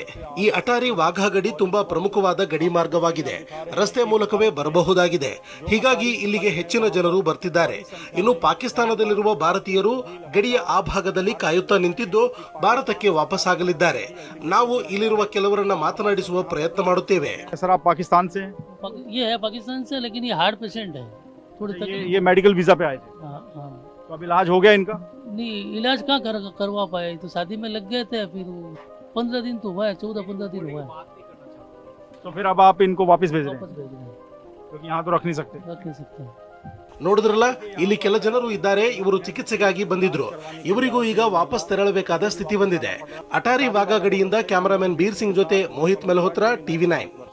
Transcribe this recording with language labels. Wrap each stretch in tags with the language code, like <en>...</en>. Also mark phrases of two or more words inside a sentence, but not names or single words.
<kn>ಈ ಅಟಾರಿ ವಾಘಾ ಗಡಿ ತುಂಬಾ ಪ್ರಮುಖವಾದ ಗಡಿ ಮಾರ್ಗವಾಗಿದೆ. ರಸ್ತೆ ಮೂಲಕವೇ ಬರಬಹುದಾಗಿದೆ. ಹೀಗಾಗಿ ಇಲ್ಲಿಗೆ ಹೆಚ್ಚಿನ ಜನರು ಬರ್ತಿದ್ದಾರೆ. ಇನ್ನು ಪಾಕಿಸ್ತಾನದಲ್ಲಿರುವ ಭಾರತೀಯರು ಗಡಿಯ ಆ ಭಾಗದಲ್ಲಿ ಕಾಯುತ್ತಾ ನಿಂತಿದ್ದು ಭಾರತಕ್ಕೆ ವಾಪಸ್ ಆಗಲಿದ್ದಾರೆ. ನಾವು ಇಲ್ಲಿರುವ ಕೆಲವರನ್ನ ಮಾತನಾಡಿಸುವ ಪ್ರಯತ್ನ ಮಾಡುತ್ತೇವೆ.</kn> <hi>पाकिस्तान से ये है पाकिस्तान से, लेकिन ये</hi> <en>heart patient</en> <hi>है. थोड़ी ये</hi> <en>medical visa</en> <hi>पे आए थे. तो अब इलाज हो गया इनका? नहीं, इलाज कहाँ करवा पाए. तो शादी में लग गए थे, फिर 15 दिन तो हुआ है, 14-15 दिन हुआ है. तो फिर अब आप इनको वापस भेज रहे हैं क्योंकि यहाँ तो रख नहीं सकते.</hi> <kn>ನೋಡಿದ್ರಲ್ಲ, ಇಲ್ಲಿ ಕೆಲ ಜನರು ಇದ್ದಾರೆ. ಇವರು ಚಿಕಿತ್ಸೆಗಾಗಿ ಬಂದಿದ್ರು. ಇವರಿಗೂ ಈಗ ವಾಪಸ್ ತೆರಳಬೇಕಾದ ಸ್ಥಿತಿ ಬಂದಿದೆ. ಅಟಾರಿ ವಾಘಾ ಗಡಿಯಿಂದ ಕ್ಯಾಮರಾಮನ್ ಬೀರ್ ಸಿಂಗ್ ಜೊತೆ ಮೋಹಿತ್ ಮೆಲ್ಹೋತ್ರಾ, TV9.</kn>